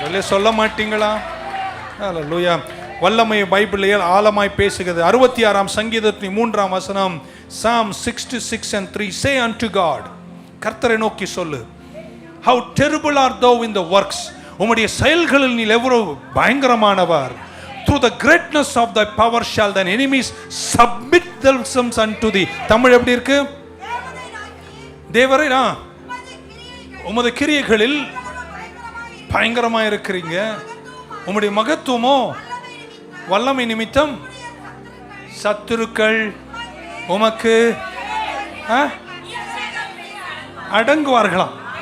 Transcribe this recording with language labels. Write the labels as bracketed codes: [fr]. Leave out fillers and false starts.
[ta] சொல்ல மாட்டீங்களா? அல்லேலூயா. வல்லமை பைபிளிலே ஆழமாய் பேசுகிறது. 66ஆம் சங்கீதத்தின் 3ஆம் வசனம், Psalm 66:3, [en] say unto God, [ta] கர்த்தரை நோக்கி சொல்லு, [en] how terrible art thou in the works, [ta] உம்முடைய செயல்களில் நீ எவ்வளவு பயங்கரமானவர். [en] through the greatness of thy power shall thine enemies submit themselves unto thee. [ta] Tamil எப்படி இருக்கு? தேவரே, உமது கிரியைகளில் பயங்கரமா இருக்கிறீங்க, உம்முடைய மகத்துவமோ வல்லமை நிமித்தம் சத்துருக்கள் உமக்கு அடங்குவார்களாம்.